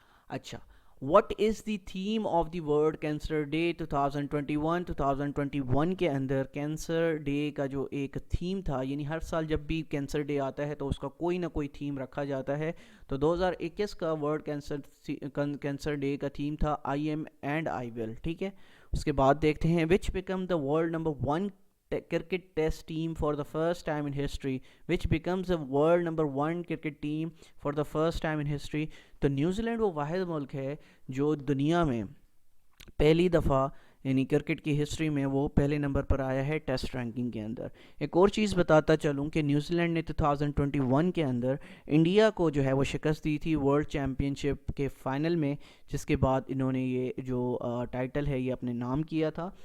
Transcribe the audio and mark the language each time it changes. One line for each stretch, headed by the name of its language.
Urdu: اچھا،
English: what is the theme of the world cancer day 2021
Urdu: کے اندر cancer day کا جو ایک تھیم تھا، یعنی ہر سال جب بھی کینسر ڈے آتا ہے تو اس کا کوئی نہ کوئی تھیم رکھا جاتا ہے. تو 2021 کا ورلڈ کینسر ڈے کا تھیم تھا
English: I am and I will,
Urdu: ٹھیک ہے.
English: اس کے بعد دیکھتے ہیں which became the world number 1 cricket test team for the first time in history, which becomes the world number 1 cricket team for the first time in history.
Urdu: تو New Zealand وہ واحد ملک ہے جو دنیا میں پہلی دفعہ یعنی کرکٹ کی ہسٹری میں وہ پہلے نمبر پر آیا ہے ٹیسٹ رینکنگ کے اندر. ایک اور چیز بتاتا چلوں کہ نیوزی لینڈ نے 2021 کے اندر انڈیا کو جو ہے وہ شکست دی تھی ورلڈ چیمپئن شپ کے فائنل میں، جس کے بعد انہوں نے یہ جو ٹائٹل ہے یہ اپنے نام کیا تھا.